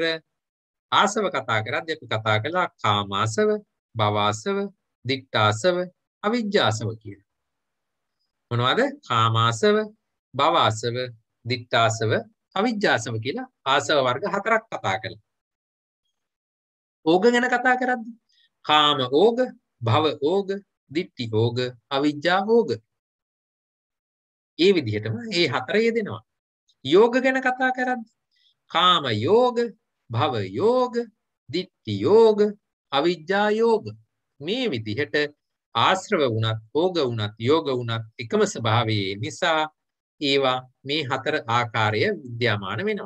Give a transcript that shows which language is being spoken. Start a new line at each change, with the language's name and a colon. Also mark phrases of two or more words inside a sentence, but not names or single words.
Sinhala: ආසව කතා කරද්දී අපි කතා කළා කාමාසව, භවආසව, දික්ඨාසව, අවිජ්ජාසව කියලා. මොනවද? කාමාසව, භවආසව, දික්ඨාසව, අවිජ්ජාසව කියලා ආසව වර්ග හතරක් කතා කළා. ඕග ගැන කතා කරද්දී කාම ඕග, භව ඕග, ditthi ඕග, අවිජ්ජා ඕග. ඒ විදිහටම මේ හතර යෙදෙනවා. යෝග ගැන කතා කරද්දී කාම යෝග, භව යෝග, ditthi යෝග, අවිජ්ජා යෝග. මේ විදිහට ආශ්‍රව වුණත්, ඕග වුණත්, යෝග වුණත් එකම ස්වභාවයේ නිසා ඒවා මේ හතර ආකාරය විද්‍යාමාන වෙනවා.